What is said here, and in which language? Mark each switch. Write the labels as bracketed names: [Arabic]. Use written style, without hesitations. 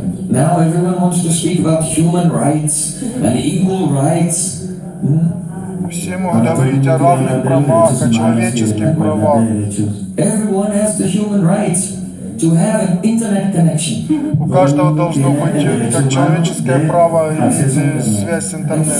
[English] Now everyone wants to speak about human rights and equal rights. [Russian] Все могут говорить о равных правах, о человеческих правах. [English] Everyone has the human rights to have an internet connection. [Russian] У каждого должно быть как человеческое право иметь связь с интернетом.